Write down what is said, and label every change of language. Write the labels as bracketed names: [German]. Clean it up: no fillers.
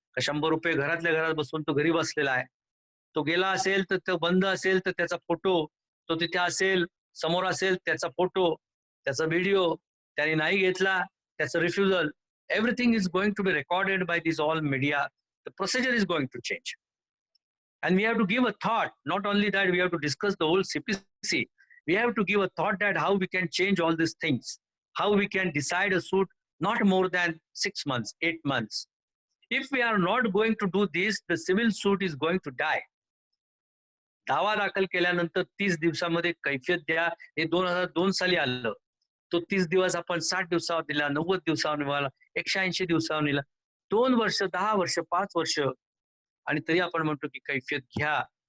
[Marathi] 100 रुपये घरातल्या घरात बसून तो घरी बसलेला आहे. तो गेला असेल तर तो बंद असेल तर त्याचा फोटो, तो तिथे असेल समोर असेल त्याचा फोटो, त्याचा व्हिडिओ, त्याने नाही घेतला त्याचं refusal, [English] everything is going to be recorded by this all media. The procedure is going to change. And we have to give a thought, not only that we have to discuss the whole CPC, we have to give a thought that how we can change all these things, how we can decide a suit not more than 6 months, 8 months. If we are not going to do this, the civil suit is going to die. [Marathi] दावा दाखल केल्यानंतर 30 दिवसामध्ये कैफियत द्या, हे 2002 साली आलं. तो 30 दिवस आपण 60 दिवसावर दिला, 90 दिवसावर निघाला, 180 दिवसावर निघाला. 2 वर्ष, 10 वर्ष, 5 वर्ष, आणि तरी आपण म्हणतो की कैफियत घ्या.